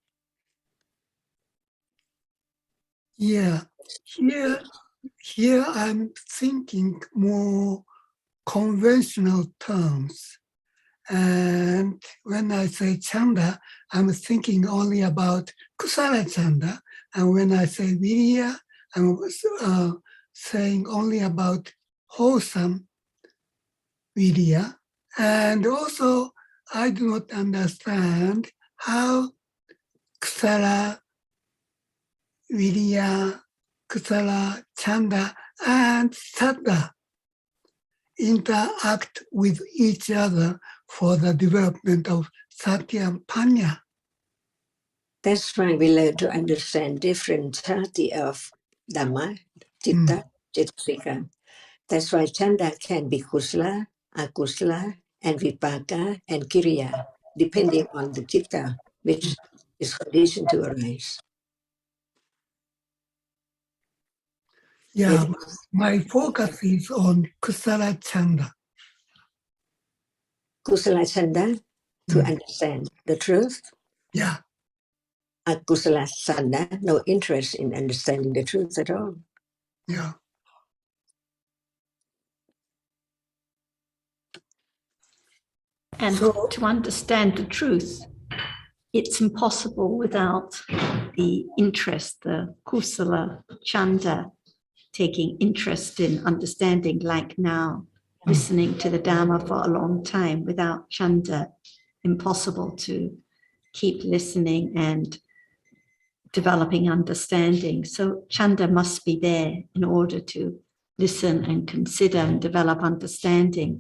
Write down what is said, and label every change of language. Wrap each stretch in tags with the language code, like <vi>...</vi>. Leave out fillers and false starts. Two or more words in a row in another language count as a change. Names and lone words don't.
<en>Yeah, here I'm thinking more conventional terms. And when I say chanda, I'm thinking only about</en> <pi>kusala chanda.</pi> <en>And when I say virya, I'm saying only about wholesome virya. And also, I do not understand how</en> <pi>kusala, virya, kusala, chanda,</pi> <en>and saddha interact with each other for the development of satya and panya. That's why we learn to understand different chati of</en> <pi>Dhamma, Chitta, Chittasika.</pi> <en>That's why Chanda can be</en> <pi>Kusala, Akusala,</pi> <en>and Vipaka, and Kiriya, depending on the Chitta, which is conditioned to arise. Yeah, my focus is on</en> <pi>kusala chanda. Kusala Chanda,</pi> <en>to understand the truth. Yeah,</en> <pi>Akusala Chanda,</pi> <en>no interest in understanding the truth at all. yeah. And So- to understand the truth, it's impossible without the interest, the</en> <pi>kusala, chanda,</pi> <en>taking interest in understanding, like now, listening to the Dhamma for a long time. Without chanda, impossible to keep listening and developing understanding. So chanda must be there in order to listen and consider and develop understanding.</en>